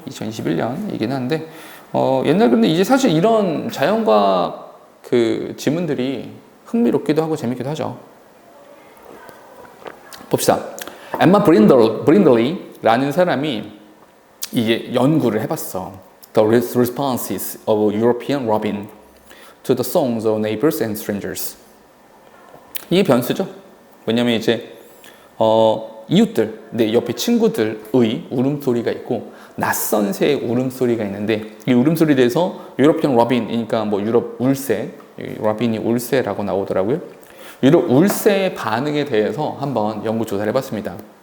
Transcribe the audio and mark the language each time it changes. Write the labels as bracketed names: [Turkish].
[Korean] 2021년이긴 한데, 옛날 근데 이제 사실 이런 자연과학 그 지문들이 흥미롭기도 하고 재밌기도 하죠. 봅시다. 엠마 브린들리라는 사람이 이게 연구를 해봤어. [English] The responses of European robin to the songs of neighbors and strangers. [Korean] 이게 변수죠. 왜냐면 이제 이웃들, 내 옆에 친구들의 울음소리가 있고 낯선 새의 울음소리가 있는데 이 울음소리에 대해서 유러피언 러빈이니까 뭐 유럽 울새, 러빈이 울새라고 나오더라고요. 유럽 울새의 반응에 대해서 한번 연구 조사를 해봤습니다.